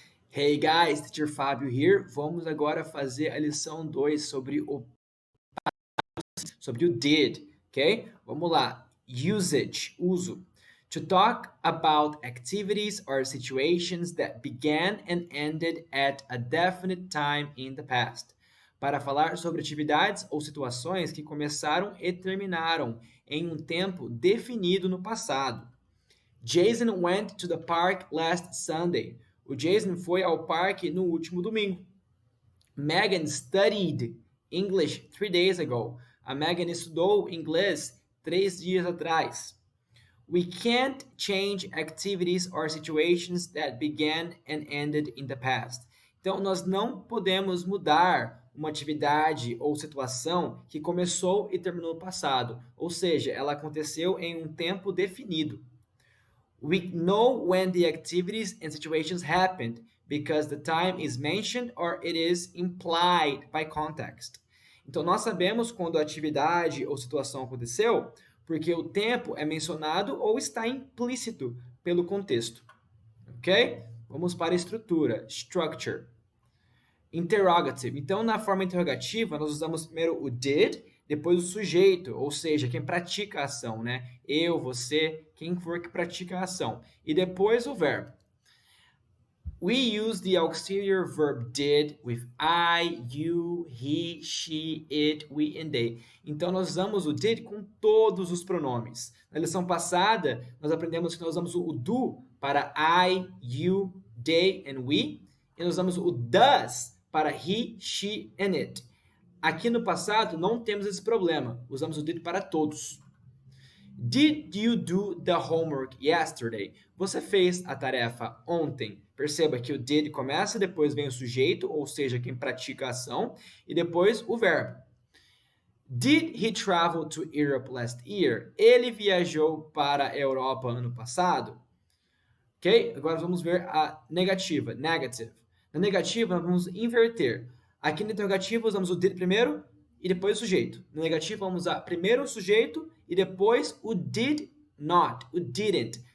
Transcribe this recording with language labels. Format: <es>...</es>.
<en>Hey guys, Teacher Fábio here.</en> <pt>Vamos agora fazer a lição 2 sobre o did, ok? Vamos lá. Usage, uso.</pt> <en>To talk about activities or situations that began and ended at a definite time in the past.</en> <pt>Para falar sobre atividades ou situações que começaram e terminaram em um tempo definido no passado.</pt> <en>Jason went to the park last Sunday.</en> <pt>O Jason foi ao parque no último domingo.</pt> <en>Megan studied English 3 days ago.</en> <pt>A Megan estudou inglês 3 dias atrás.</pt> <en>We can't change activities or situations that began and ended in the past.</en> <pt>Então, nós não podemos mudar uma atividade ou situação que começou e terminou no passado. Ou seja, ela aconteceu em um tempo definido.</pt> <en>We know when the activities and situations happened because the time is mentioned or it is implied by context.</en> <pt>Então, nós sabemos quando a atividade ou situação aconteceu porque o tempo é mencionado ou está implícito pelo contexto. Ok? Vamos para a estrutura, structure. Interrogative. Então, na forma interrogativa, nós usamos primeiro o did, depois o sujeito, ou seja, quem pratica a ação, né? Eu, você, quem for que pratica a ação. E depois o verbo.</pt> <en>We use the auxiliary verb did with I, you, he, she, it, we and they.</en> <pt>Então, nós usamos o did com todos os pronomes. Na lição passada, nós aprendemos que nós usamos o do para</pt> <en>I, you, they and we.</en> <pt>E nós usamos o does para</pt> <en>he, she and it.</en> <pt>Aqui no passado, não temos esse problema. Usamos o did para todos.</pt> <en>Did you do the homework yesterday?</en> <pt>Você fez a tarefa ontem? Perceba que o did começa, depois vem o sujeito, ou seja, quem pratica a ação, e depois o verbo.</pt> <en>Did he travel to Europe last year?</en> <pt>Ele viajou para a Europa ano passado? Ok? Agora vamos ver a negativa, negative. Na negativa, nós vamos inverter. Aqui na interrogativa, usamos o did primeiro e depois o sujeito. Na negativa, vamos usar primeiro o sujeito e depois o did not, o didn't.</pt>